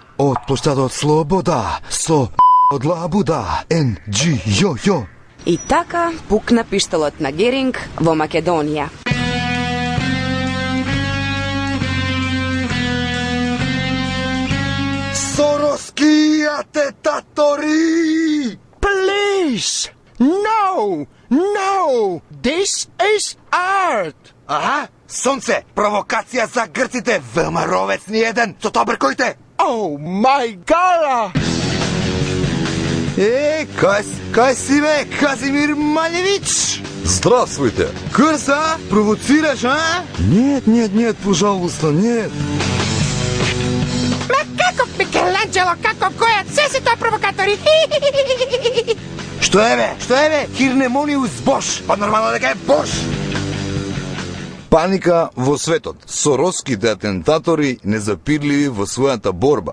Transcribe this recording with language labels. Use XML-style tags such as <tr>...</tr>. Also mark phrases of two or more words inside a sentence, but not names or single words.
<mk>Од плоштадот Слобода, со од лабуда, NGO. И така пукна пиштолот на Геринг во Македонија. Сороски атентатори!</mk> <en>Please! No! This is art!</en> <mk>С сонце, провокација за грците, ВМРовец ни еден, со тоа бркојте!</mk> <en>Oh my god!</en> <mk>Кај си бе, Казимир Малевич?</mk> <ru>Здравствуйте!</ru> <mk>Крса, провоцираш, а?</mk> <ru>Нет, пожалуйста, нет.</ru> <mk>Како Микеланджело, како Гојат, се си тоа провокатори. Што е бе? Хирнемониус Бош, па нормално дека е Бош. Паника во светот. Сороските атентатори незапирливи во својата борба.</mk>